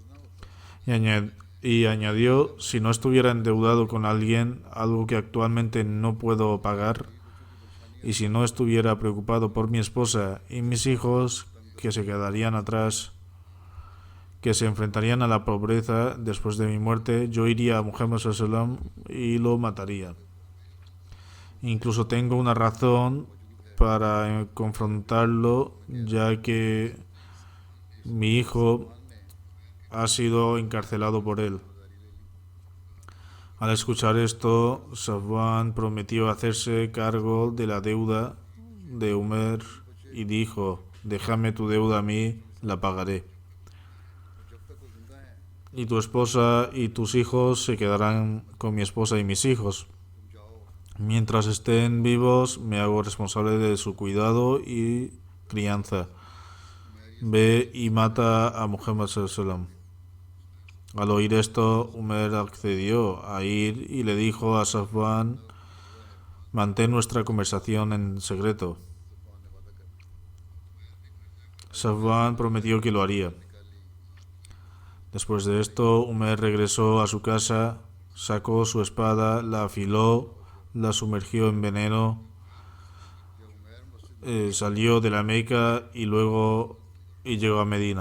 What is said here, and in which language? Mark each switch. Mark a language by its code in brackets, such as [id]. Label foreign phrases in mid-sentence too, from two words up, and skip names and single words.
[es] Y añadió: si no estuviera endeudado con alguien, algo que actualmente no puedo pagar, y si no estuviera preocupado por mi esposa y mis hijos, que se quedarían atrás, que se enfrentarían a la pobreza después de mi muerte, yo iría a Muhammad [ar] صلى الله عليه وسلم [es] y lo mataría. Incluso tengo una razón para confrontarlo, ya que mi hijo ha sido encarcelado por él. Al escuchar esto, Safwan prometió hacerse cargo de la deuda de Umar y dijo: déjame tu deuda a mí, la pagaré. y tu esposa y tus hijos se quedarán con mi esposa y mis hijos. Mientras estén vivos, me hago responsable de su cuidado y crianza. Ve y mata a Muhammad [ar] صلى الله عليه وسلم. [es] Al oír esto, Umar accedió a ir y le dijo a Safwan: mantén nuestra conversación en secreto. Safwan prometió que lo haría. Después de esto, Umar regresó a su casa, sacó su espada, la afiló, la sumergió en veneno, salió de la Meca y llegó a Medina.